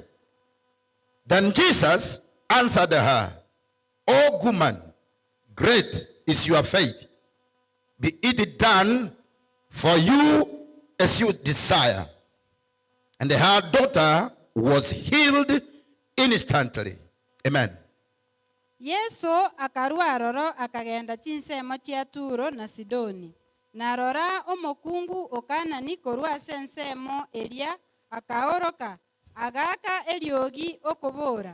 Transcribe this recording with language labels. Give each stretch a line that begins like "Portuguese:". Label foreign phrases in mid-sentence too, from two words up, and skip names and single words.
English: Then Jesus answered her, "O woman, great is your faith. Be it done for you as you desire." And her daughter was healed instantly. Amen.
Gusii: Yesu akarua roro akagenda chinsemo chia Turo na Sidoni. Na rora omokungu okana nikorua sensemo elia akaoroka agaka eliogi okobora.